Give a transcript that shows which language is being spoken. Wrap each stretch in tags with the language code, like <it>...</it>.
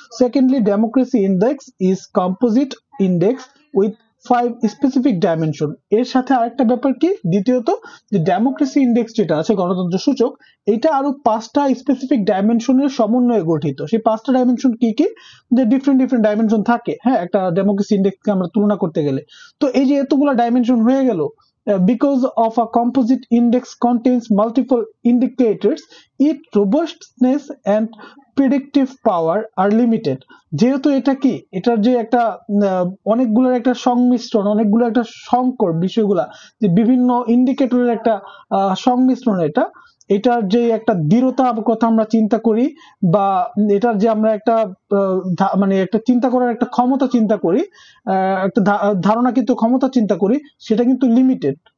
<en>Secondly, democracy index is composite index with 5 specific dimension.</en> <bn>এর সাথে আরেকটা ব্যাপার কি, দ্বিতীয়ত, যে ডেমোক্রেসি ইন্ডেক্স যেটা আছে গণতন্ত্র সূচক, এটা আরো 5টা স্পেসিফিক ডাইমেনশনের সমন্বয়ে গঠিত। সেই 5টা ডাইমেনশন কি কি, যে ডিফারেন্ট ডাইমেনশন থাকে, হ্যাঁ, একটা ডেমোক্রেসি ইন্ডেক্সকে আমরা তুলনা করতে গেলে। তো এই যে এতগুলা ডাইমেনশন হয়ে গেল,</bn> <en>because of a composite index contains multiple indicators, its robustness and predictive power আর লিমিটেড।</en> <bn>যেহেতু এটা কি, এটার যে একটা অনেকগুলোর একটা সংমিশ্রণ, অনেকগুলো একটা সংকর বিষয়গুলা, যে বিভিন্ন ইন্ডিকেটরের একটা সংমিশ্রণ, এটার যে একটা দৃঢ়তা কথা আমরা চিন্তা করি, বা এটার যে আমরা একটা মানে একটা চিন্তা করার একটা ক্ষমতা চিন্তা করি, একটা ধারণা কিন্তু ক্ষমতা চিন্তা করি, সেটা কিন্তু লিমিটেড।</bn>